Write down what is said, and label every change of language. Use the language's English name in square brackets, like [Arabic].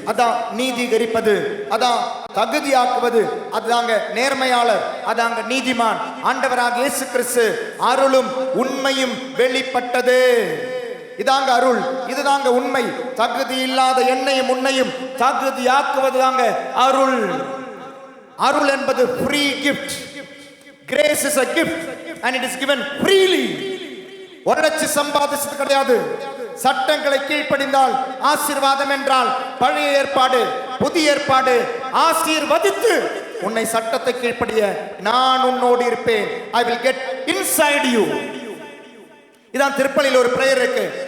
[Tamil] அதான் நீதிகரிப்பது, அதான் தகுதியாக்குவது, அதுதாங்க நேர்மையாளர், அதாங்க நீதிமான். ஆண்டவராக இயேசு கிறிஸ்து அருளும் உண்மையும் வெளிப்பட்டது. இதாங்க அருள், இதுதாங்க உண்மை. தகுதி இல்லாத என்னையும் உன்னையும் தகுதியாக்குவது தாங்க அருள். அருள் என்பது [English] free gift. Grace is a gift and it is given freely. [Tamil] உழைச்சு சம்பாதிச்சது கிடையாது. சட்டங்களை கீழ்ப்படிந்தால் ஆசீர்வாதம் என்றால் பழைய ஏற்பாடு, புதிய ஏற்பாடு ஆசீர்வதித்து உன்னை சட்டத்தை கீழ்ப்படிய நான் உன்னோடு இருப்பேன். [English] I will get inside you. [Tamil] இதான் திருப்பலியில் ஒரு பிரேயர் இருக்கு.